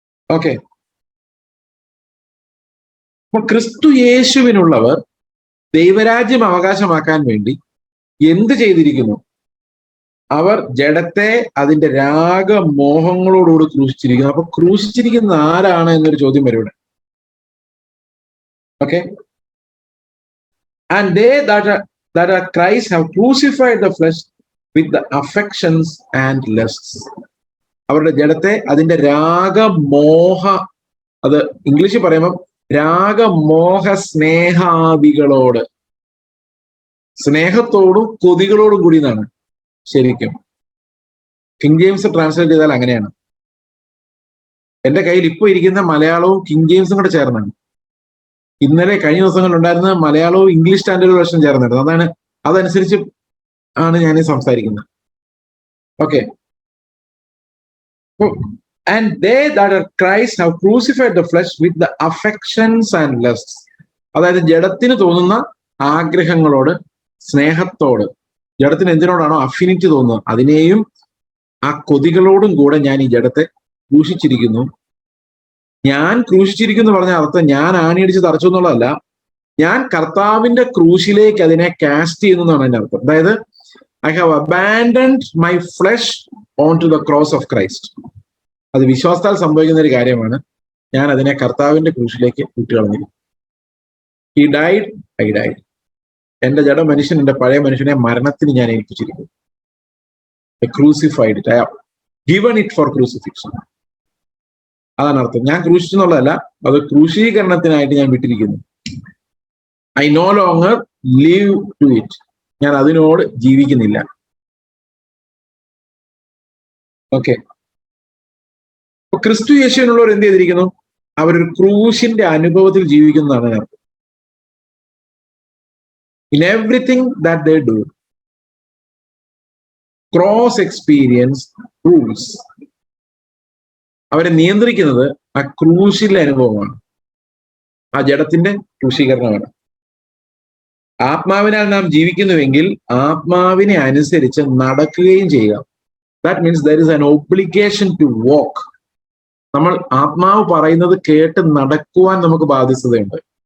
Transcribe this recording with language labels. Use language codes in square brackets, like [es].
[ml] Okay, അപ്പൊ ക്രിസ്തു യേശുവിനുള്ളവർ ദൈവരാജ്യം അവകാശമാക്കാൻ വേണ്ടി എന്ത് ചെയ്തിരിക്കുന്നു? അവർ ജഡത്തെ അതിന്റെ രാഗമോഹങ്ങളോടുകൂടി ക്രൂശിച്ചിരിക്കുന്നു. അപ്പൊ ക്രൂശിച്ചിരിക്കുന്ന ആരാണ് എന്നൊരു ചോദ്യം വരും ഇവിടെ. [en] Okay, and they that are Christ have crucified the flesh with the affections and lusts. [ml] അവരുടെ ജഡത്തെ അതിന്റെ രാഗമോഹ, അത് ഇംഗ്ലീഷിൽ പറയുമ്പോൾ രാഗമോഹ സ്നേഹാദികളോട്, സ്നേഹത്തോടും കൊതികളോടും കൂടി എന്നാണ് ശരിക്കും. കിങ് ജെയിംസ് ട്രാൻസ്ലേറ്റ് ചെയ്താൽ അങ്ങനെയാണ്. എന്റെ കയ്യിൽ ഇപ്പോൾ ഇരിക്കുന്ന മലയാളവും കിങ് ജെയിംസും കൂടെ ചേർന്നാണ്. ഇന്നലെ കഴിഞ്ഞ ദിവസങ്ങളിൽ ഉണ്ടായിരുന്ന മലയാളവും ഇംഗ്ലീഷ് സ്റ്റാൻഡേർഡ് വേർഷൻ ചേർന്നിട്ടുണ്ട്. അതനുസരിച്ച് ആണ് ഞാൻ സംസാരിക്കുന്നത്. [en] Okay, and they that are Christ have crucified the flesh with the affections and lusts. [ml] അതായത് ജഡത്തിന് തോന്നുന്ന ആഗ്രഹങ്ങളോട്, സ്നേഹത്തോട്, ജഡത്തിന് എന്തിനോടാണോ അഫിനിറ്റി തോന്നുന്നത് അതിനെയും ആ കൊതികളോടും കൂടെ ഞാൻ ഈ ജഡത്തെ ക്രൂശിച്ചിരിക്കുന്നു. ഞാൻ ക്രൂശിച്ചിരിക്കുന്നു പറഞ്ഞ അർത്ഥം ഞാൻ ആണിയടിച്ച് തറച്ചു എന്നുള്ളതല്ല, ഞാൻ കർത്താവിന്റെ ക്രൂശിലേക്ക് അതിനെ കാസ്റ്റ് ചെയ്യുന്നു എന്നാണ് അതിന്റെ അർത്ഥം. അതായത് [en] I have abandoned my flesh onto the cross of Christ. [ml] അത് വിശ്വാസത്താൽ സംഭവിക്കുന്ന ഒരു കാര്യമാണ്. ഞാൻ അതിനെ കർത്താവിന്റെ ക്രൂശിലേക്ക് വിട്ടുകളഞ്ഞിരിക്കുന്നു. [en] He died, I died. [ml] എന്റെ ജഡ മനുഷ്യൻ, എന്റെ പഴയ മനുഷ്യനെ മരണത്തിന് ഞാൻ ഏൽപ്പിച്ചിരിക്കുന്നു. [en] I crucified it. I have given it for crucifixion. [ml] അതാണ് അർത്ഥം. ഞാൻ ക്രൂശിച്ചെന്നുള്ളതല്ല, അത് ക്രൂശീകരണത്തിനായിട്ട് ഞാൻ വിട്ടിരിക്കുന്നു. [en] I no longer live to it. [ml] ഞാൻ അതിനോട് ജീവിക്കുന്നില്ല. ഓക്കെ, അപ്പൊ ക്രിസ്തു യേശുവിനുള്ളവർ എന്ത് ചെയ്തിരിക്കുന്നു? അവരൊരു ക്രൂശിന്റെ അനുഭവത്തിൽ ജീവിക്കുന്നതാണ് അർത്ഥം. [en] In everything that they do, cross experience rules. [ml] അവരെ നിയന്ത്രിക്കുന്നത് ആ ക്രൂശിലെ അനുഭവമാണ്, ആ ജഡത്തിന്റെ ക്രൂശീകരണമാണ്. ആത്മാവിനാൽ നാം ജീവിക്കുന്നുവെങ്കിൽ ആത്മാവിനെ അനുസരിച്ച് നടക്കുകയും ചെയ്യുക. [en] That means there is an obligation to walk. [ml] നമ്മൾ ആത്മാവ് പറയുന്നത് കേട്ട് നടക്കുവാൻ നമുക്ക് ബാധ്യതയുണ്ട്.